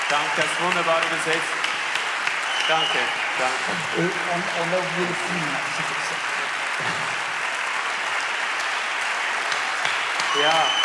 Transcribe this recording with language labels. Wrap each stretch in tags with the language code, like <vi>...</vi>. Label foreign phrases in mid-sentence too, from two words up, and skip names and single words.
<de>das wunderbar übersetzt. Danke, danke.</de> <fr>On a oublié le film.</fr> <de>Ja.</de>